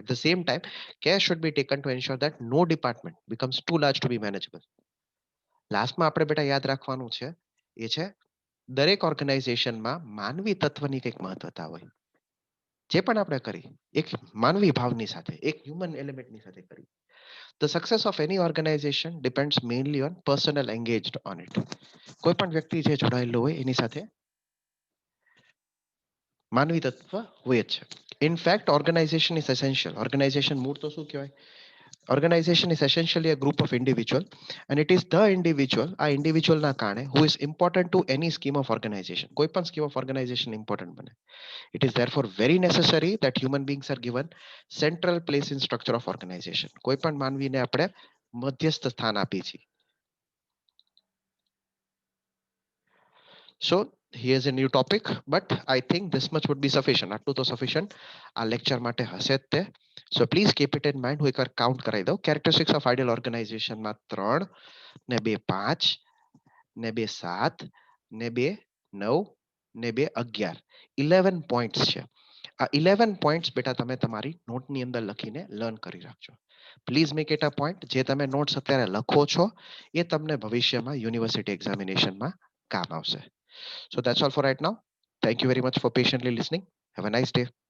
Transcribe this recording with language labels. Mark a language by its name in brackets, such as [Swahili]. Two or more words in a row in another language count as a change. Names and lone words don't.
[English] At the same time, care should be taken to ensure that no department becomes too large to be manageable. [Gujarati] લાસ્ટમાં આપણે બેટા યાદ રાખવાનું છે એ છે દરેક ઓર્ગેનાઇઝેશનમાં માનવી તત્વની કંઈક મહત્વતા હોય. જે પણ આપણે કરી એક માનવી ભાવની સાથે, એક [English] human elementની [Gujarati] સાથે કરી. [English] The success of any organization depends mainly on personnel engaged on it. [Gujarati] કોઈ પણ વ્યક્તિ જે જોડાયેલો હોય એની સાથે માનવી તત્વ હોય જ છે. [English] In fact, organization is essential. [Gujarati] Organization મૂળ તો શું કહેવાય? [English] Organization is essentially a group of individual, and it is the individual, [Gujarati] આ individual ના કારણે, [English] who is important to any scheme of organization. [Gujarati] કોઈ પણ [English] scheme of organization [Gujarati] important બને. [English] It is therefore very necessary that human beings are given central place in structure of organization. [Gujarati] કોઈ પણ માનવીને આપણે મધ્યસ્થ સ્થાન આપીએ છીએ. [English] So here's a new topic, but I think this much would be sufficient. [Gujarati] આટલું તો sufficient આ લેક્ચર માટે હશે જ તે. [English] So please keep it in mind. [Gujarati] હું એકવાર કાઉન્ટ કરાવી દઉં. [English] Characteristics of ideal organization [Gujarati] માં 3 ને 2 5 ને 2 7 ને 2 9 ને 2 11 11 પોઈન્ટ્સ છે. આ 11 પોઈન્ટ્સ બેટા તમે તમારી નોટની અંદર લખીને લર્ન કરી રાખજો. [English] Please make it a point. [Gujarati] જે તમે નોટ્સ અત્યારે લખો છો એ તમને ભવિષ્યમાં [English] university examinationમાં [Gujarati] કામ આવશે. [English] So that's all for right now. Thank you very much for patiently listening. Have a nice day.